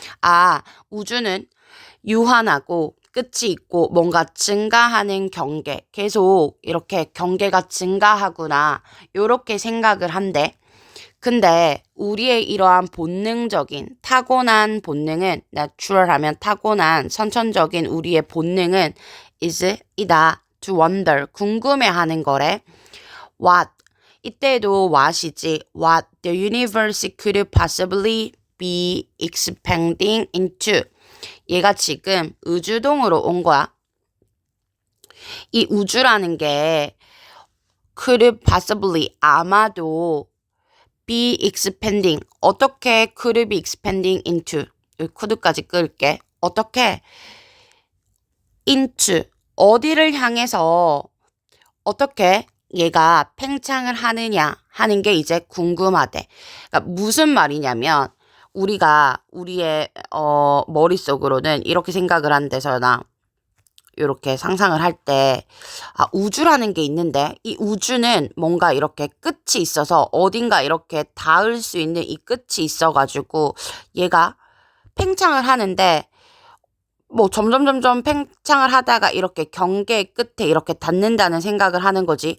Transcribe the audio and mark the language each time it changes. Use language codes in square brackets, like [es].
[ko] 아, 우주는 유한하고 끝이 있고 뭔가 증가하는 경계, 계속 이렇게 경계가 증가하구나, 요렇게 생각을 한대. 근데 우리의 이러한 본능적인 타고난 본능은 natural 하면 타고난 선천적인 우리의 본능은 이다 [en] to wonder [ko] 궁금해하는 거래. [en] what [ko] 이때도 what이지. [en] what the universe could possibly be expanding into. [ko] 얘가 지금 의주동으로 온 거야. 이 우주라는 게 [en] could possibly [ko] 아마도 [en] be expanding. [ko] 어떻게 [en] could be expanding into. [ko] 여기 could까지 끌게. 어떻게 into. 어디를 향해서 어떻게 얘가 팽창을 하느냐 하는 게 이제 궁금하대. 그러니까 무슨 말이냐면 우리가 우리의 머릿속으로는 이렇게 생각을 한대서나 이렇게 상상을 할 때, 아, 우주라는 게 있는데, 이 우주는 뭔가 이렇게 끝이 있어서 어딘가 이렇게 닿을 수 있는 이 끝이 있어가지고, 얘가 팽창을 하는데, 뭐 점점 팽창을 하다가 이렇게 경계의 끝에 이렇게 닿는다는 생각을 하는 거지.